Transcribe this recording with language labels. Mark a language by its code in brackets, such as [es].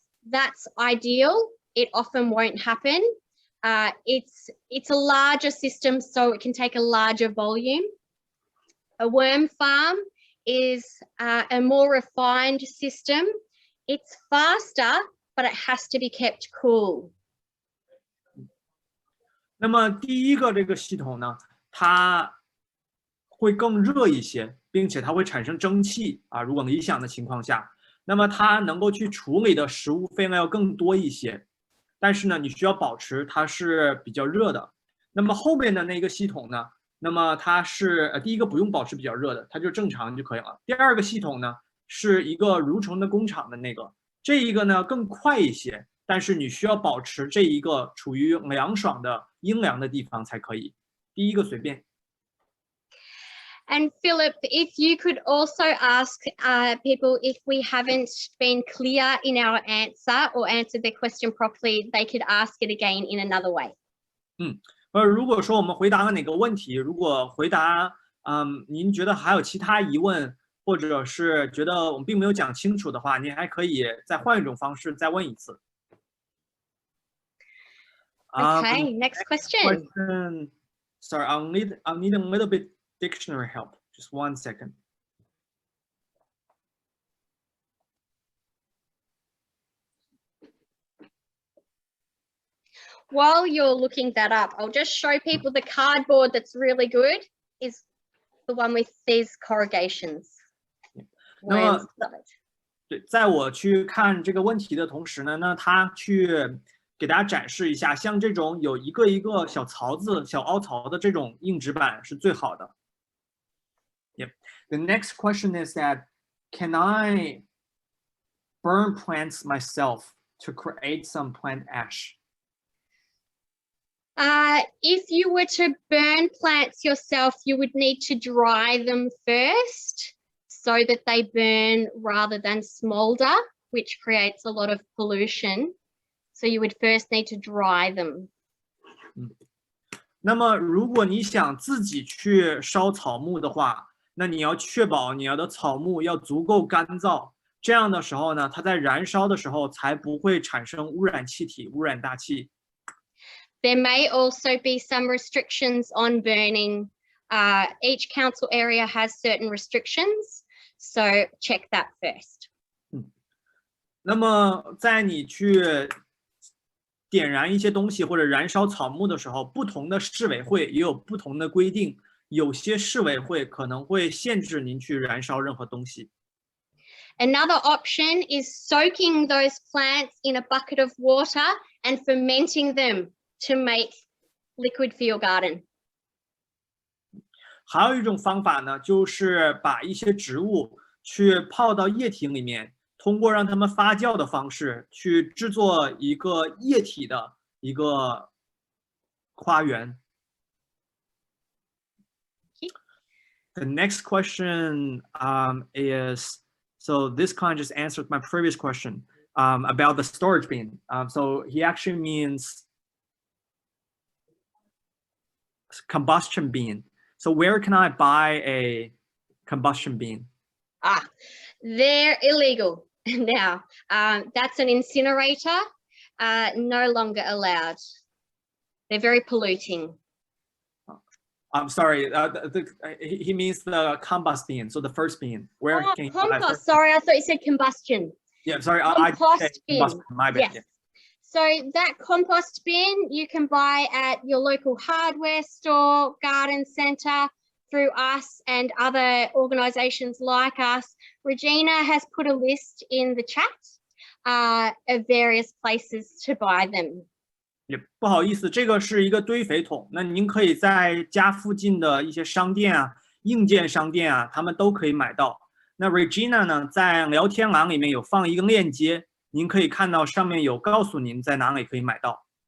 [en] That's ideal. It often won't happen. It's a larger system, so it can take a larger volume. A worm farm is a more refined system. It's faster, but it has to be kept cool. [zh] 那么第一个这个系统呢，它会更热一些，并且它会产生蒸汽啊。如果理想的情况下，那么它能够去处理的食物分量要更多一些。但是呢，你需要保持它是比较热的。那么后面的那个系统呢，那么它是第一个不用保持比较热的，它就正常就可以了。第二个系统呢，是一个蠕虫的工厂的那个，这一个呢更快一些，但是你需要保持这一个处于凉爽的阴凉的地方才可以。第一个随便。 [en] And Philip, if you could also ask people if we haven't been clear in our answer or answered their question properly, they could ask it again in another way. [zh] 如果说我们回答了哪个问题，如果回答您觉得还有其他疑问，或者是觉得我们并没有讲清楚的话，您还可以再换一种方式再问一次。 [en] Okay, next question. Sorry, I'll need a little bit dictionary help. Just 1 second. While you're looking that up, I'll just show people the cardboard that's really good is the one with these corrugations. [zh] 那么，对，在我去看这个问题的同时呢，那他去给大家展示一下，像这种有一个一个小槽子、小凹槽的这种硬纸板是最好的。 [en] Yep. The next question is that, can I burn plants myself to create some plant ash? If you were to burn plants yourself, you would need to dry them first so that they burn rather than smolder, which creates a lot of pollution. So you would first need to dry them. [zh] 那么如果你想自己去烧草木的话，那你要确保你要的草木要足够干燥，这样的时候呢，它在燃烧的时候才不会产生污染气体、污染大气。 [en] There may also be some restrictions on burning. Each council area has certain restrictions, so check that first. [zh] 那么在你去点燃一些东西或者燃烧草木的时候，不同的市委会也有不同的规定，有些市委会可能会限制您去燃烧任何东西。 [en] Another option is soaking those plants in a bucket of water and fermenting them to make liquid for your garden. [zh] 还有一种方法呢，就是把一些植物去泡到液体里面，通过让它们发酵的方式去制作一个液体的一个花园。 [en] The next question is, so this kind just answered my previous question about the storage bin. So he actually means combustion bin. So where can I buy a combustion bin? They're illegal now. That's an incinerator, no longer allowed. They're very polluting. I'm sorry, he means the compost bin, so the first bin. Where can you buy compost, sorry, I thought you said combustion. Yeah, sorry, Compost bin. Combustion, my bad. Yes. Yeah. So that compost bin you can buy at your local hardware store, garden centre, through us and other organisations like us, Regina has put a list in the chat of various places to buy them. [zh] 也不好意思，这个是一个堆肥桶，那您可以在家附近的一些商店啊、硬件商店啊，他们都可以买到。那 Regina 呢，在聊天栏里面有放一个链接，您可以看到上面有告诉您在哪里可以买到。